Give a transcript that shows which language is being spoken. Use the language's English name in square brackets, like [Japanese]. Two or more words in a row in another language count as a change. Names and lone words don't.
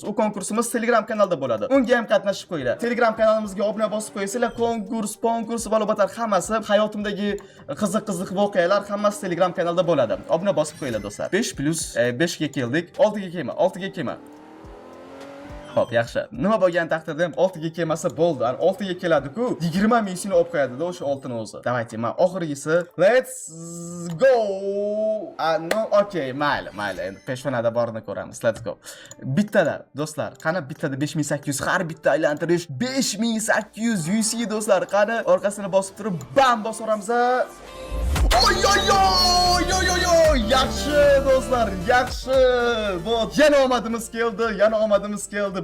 [Uzbek] U konkursimiz Telegram kanalda bo'ladi. Unga ham qatnashib qo'yinglar. Telegram kanalimizga obuna bosib qo'ysanglar, konkurs ma'lumotlar hammasi, hayotimdagi qiziq voqealar hammasi Telegram kanalda bo'ladi. Obuna bosib qo'yinglar do'stlar. 5 ga keldik. 6 ga kelma. Xo'p, yaxshi. Nima bo'lgan taqdirda ham 6 ga kelmasa bo'ldi. 6 ga keladi-ku, 20 mingni olib qo'yadi-da o'sha oltin o'zi. Davayte, men oxirgisi [English] let's go. [Uzbek] No, okay, mayli. Endi peshonada borini ko'ramiz. [English] Let's go. [Uzbek] Bittada, do'stlar, qani bittada 5800, har bitta aylantirish 5800 UC do'stlar. Qani orqasini bosib turib, bam bosaveramiz. Oy. Yaxshi do'stlar, yaxshi. Bu yana omadimiz keldi.